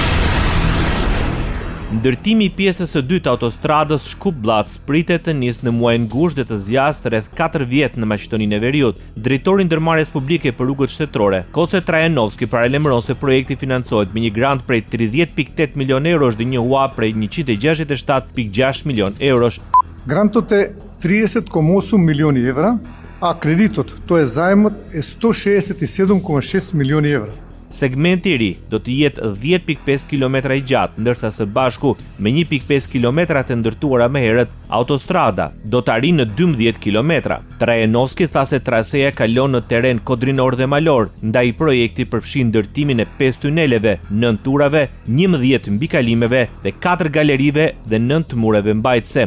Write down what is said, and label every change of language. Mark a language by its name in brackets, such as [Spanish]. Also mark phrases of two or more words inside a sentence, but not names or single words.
[Albanian] Ndërtimi i pjesës së dytë të autostradës Shkup-Blac pritet të nisë në muajin gusht dhe të zgjasë rreth 4 vjet në Maqedoninë e Veriut. Drejtori i ndërmarrjes publike për rrugët shtetërore, Kose Trajanovski, paralajmëron se projekti financohet me një grant prej 30.8 milion eurosh dhe një huap prej 167.6 milion eurosh. [Macedonian] Грантот е 30,8 милиони евра, а кредитот, то е заемот, е 167,6 милиони евра. [Albanian] Segmenti i ri do të jetë 10.5 km i gjatë, ndërsa së bashku me 1.5 km të ndërtuara më herët, autostrada do të arrijë në 12 km. Trajanovski tha se traseja kalon në terren kodrinor dhe malor, ndaj projekti përfshin ndërtimin e 5 tuneleve, 9 turave, 11 mbikalimeve dhe 4 galerive dhe 9 mureve mbajtëse.